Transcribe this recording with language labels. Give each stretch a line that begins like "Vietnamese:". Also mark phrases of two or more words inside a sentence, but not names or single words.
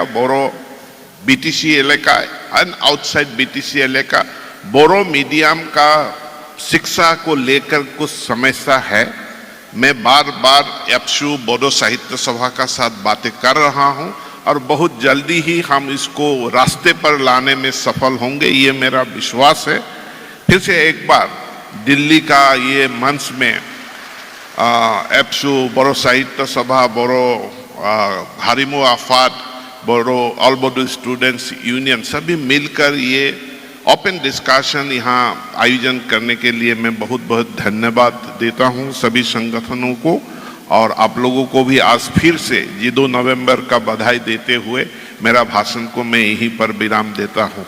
Hindi: बोरो बीटीसी इलाका
English: and outside
Hindi: बीटीसी इलाका बोरो मीडियम का शिक्षा को लेकर कुछ समस्या है। मैं बार बार एप्सू बोडो साहित्य सभा का साथ बातें कर रहा हूं, और बहुत जल्दी ही हम इसको रास्ते पर लाने में सफल होंगे, ये मेरा विश्वास है। फिर से एक बार दिल्ली का ये मंच में एप्सू बोडो साहित्य सभा, बोरो हारिमु आफाद, बोरो ऑल बोडो स्टूडेंट्स यूनियन सभी मिलकर ये
English: open discussion
Hindi: यहाँ आयोजन करने के लिए मैं बहुत बहुत धन्यवाद देता हूँ सभी संगठनों को, और आप लोगों को भी आज फिर से जी 2 नवंबर का बधाई देते हुए मेरा भाषण को मैं यहीं पर विराम देता हूँ।